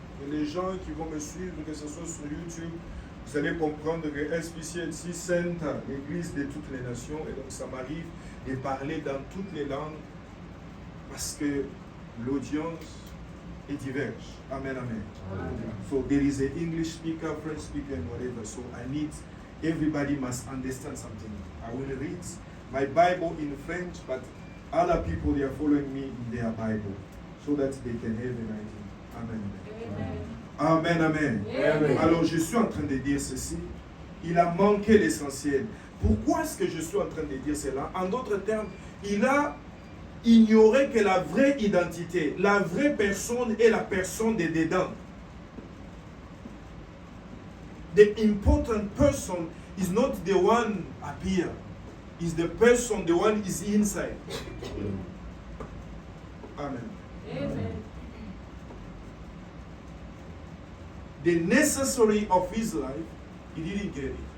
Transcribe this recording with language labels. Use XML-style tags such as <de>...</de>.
<fr>Et les gens qui vont me suivre, que ce soit sur YouTube, vous allez comprendre que SPC est si sainte, l'église de toutes les nations, et donc ça m'arrive de parler dans toutes les langues parce que l'audience est diverse. Amen, amen.</fr> <en>So there is an English speaker, French speaker, and whatever. So I need, everybody must understand something. I will read my Bible in French, but other people, they are following me in their Bible so that they can have an idea. Amen. Amen, amen. Amen.</en> <fr>Alors je suis en train de dire ceci. Il a manqué l'essentiel. Pourquoi est-ce que je suis en train de dire cela? En d'autres termes, il a ignoré que la vraie identité, la vraie personne est la personne de dedans.</fr> <en>The important person is not the one up here. Is the person, the one is inside. Amen. Amen. The necessary of his life, he didn't get it.</en>